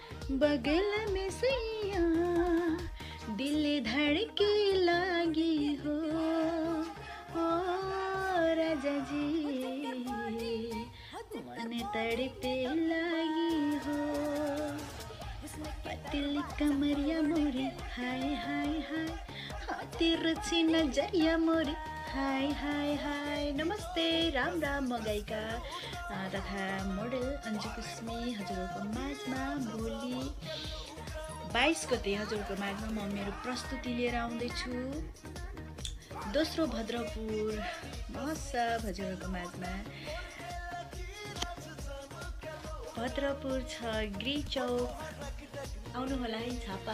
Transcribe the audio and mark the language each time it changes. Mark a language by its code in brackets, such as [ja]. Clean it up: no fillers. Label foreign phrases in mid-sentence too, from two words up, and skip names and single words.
[bho] बगल में सैया दिल धड़के लागी हो राजा जी मन तड़पे लागी हो पतली कमरिया मोरी हाय हाय हाय तेरो छी नजरिया मोरी हाय हाय हाय। [ne] नमस्ते राम राम म गायिका तथा मोडल अन्जु कुस्मी हजुरहरूको माझमा भोलि 22 गते हजुरहरूको माझमा म मेरो प्रस्तुति लिएर आउँदैछु। दोस्रो भद्रपुर महोत्सव हजुरहरूको माझमा भद्रपुर छ गृह चौक आउनु होला है छापा।